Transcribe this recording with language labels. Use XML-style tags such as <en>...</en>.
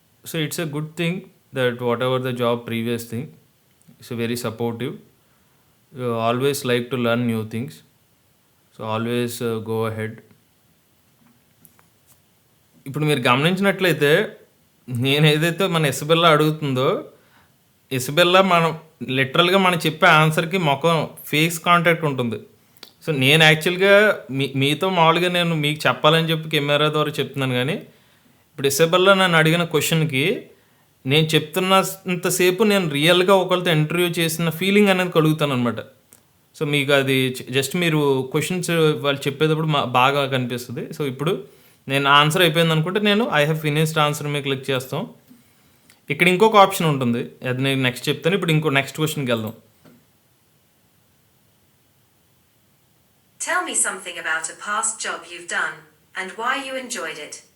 <en>So it's a good thing that whatever the job previous thing, it's very supportive. You always like to learn new things. So always go ahead.</en> <te>ఇప్పుడు మీరు గమనించినట్లయితే నేను ఏదైతే మన Isabella అడుగుతుందో, Isabella మనం లిటరల్గా మనం చెప్పే ఆన్సర్కి ముఖం ఫేస్ కాంటాక్ట్ ఉంటుంది. సో నేను యాక్చువల్గా మీతో మామూలుగా నేను మీకు చెప్పాలని చెప్పి కెమెరా ద్వారా చెప్తున్నాను, కానీ ఇప్పుడు ఇసబెల్లా నన్ను అడిగిన క్వశ్చన్కి నేను చెప్తున్నంతసేపు నేను రియల్గా ఒకరితో ఇంటర్వ్యూ చేసిన ఫీలింగ్ అనేది కలుగుతాను అనమాట. సో మీకు అది జస్ట్ మీరు క్వశ్చన్స్ వాళ్ళు చెప్పేటప్పుడు బాగా కనిపిస్తుంది. సో ఇప్పుడు నేను ఆన్సర్ అయిపోయింది అనుకుంటే నేను ఐ హ్యావ్ ఫినిష్డ్ ఆన్సర్ మీద క్లిక్ చేస్తాం. ఇక్కడ ఇంకొక ఆప్షన్ ఉంటుంది, అది నేను నెక్స్ట్ చెప్తాను. ఇప్పుడు ఇంకో నెక్స్ట్ క్వశ్చన్కి వెళ్దాం.</te> <en>Tell me something about a past job you've done and why you enjoyed it.</en>